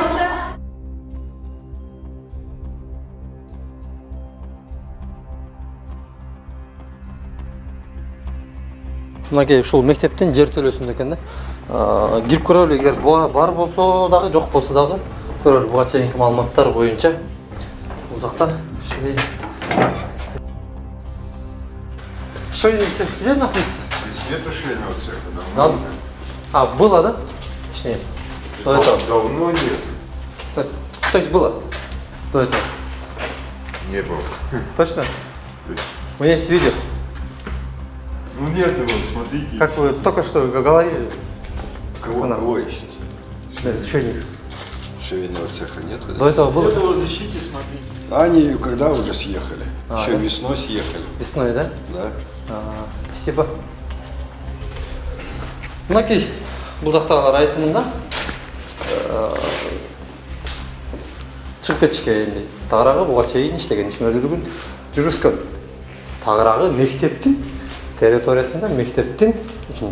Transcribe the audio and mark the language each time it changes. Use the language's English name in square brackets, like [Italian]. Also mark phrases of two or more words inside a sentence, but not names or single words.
[Kyrgyz] Мынакей ушул мектептин жер төлөсүндө экен да. Кирип көрөлү, эгер бар болсо дагы, жок болсо дагы көрөлү. Буга чейинки маалыматтар боюнча бул жакта [Russian] швейный цех где находится? Нету швейного цеха, да? Было, да? Точнее, до этого. Давно нет. То есть было до этого? Не было. Точно? У меня есть видео. Ну нет его, смотрите. Как вы только что говорили. Кого ищете? Да, швейный цех. Швейного цеха нет? До этого было? Это вот ищите, смотрите. Они когда уже съехали? Еще весной съехали. Весной, да? Да. Спасибо. [Kyrgyz] Мынакей, бул жактагылар айтымында чыгып кетишке энди. Тагыраагы буга чейин иштеген ишмерлүүлүгүн жүргүзгөн. Тагыраагы мектептин территориясында, мектептин ичинде.